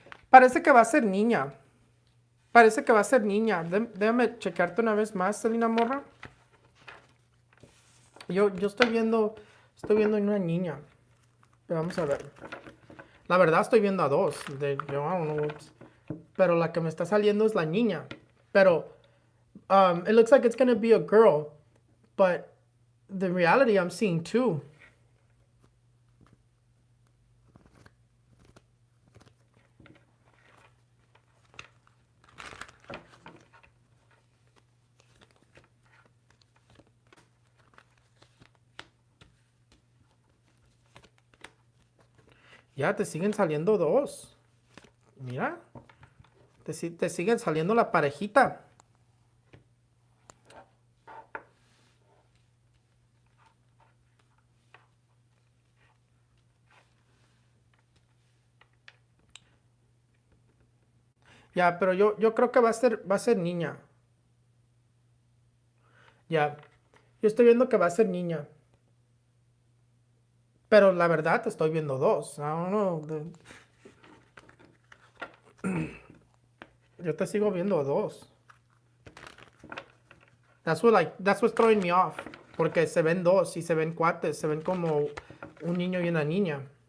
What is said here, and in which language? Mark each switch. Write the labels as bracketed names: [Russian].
[Spanish] Parece que va a ser niña. Parece que va a ser niña. Déjame chequearte una vez más, Selena Morra. Yo estoy viendo una niña. Pero vamos a ver. La verdad estoy viendo a dos. I don't know. Pero la que me está saliendo es la niña. [English] Pero it looks like it's going to be a girl. But the reality, I'm seeing two. [Spanish] Ya, te siguen saliendo dos. Mira. Te siguen saliendo la parejita. Ya, pero yo creo que va a ser niña. Ya. Yo estoy viendo que va a ser niña. Pero la verdad estoy viendo dos. I don't know. Yo te sigo viendo dos. [English] That's what's throwing me off. [Spanish] Porque se ven dos y se ven cuates. Se ven como un niño y una niña.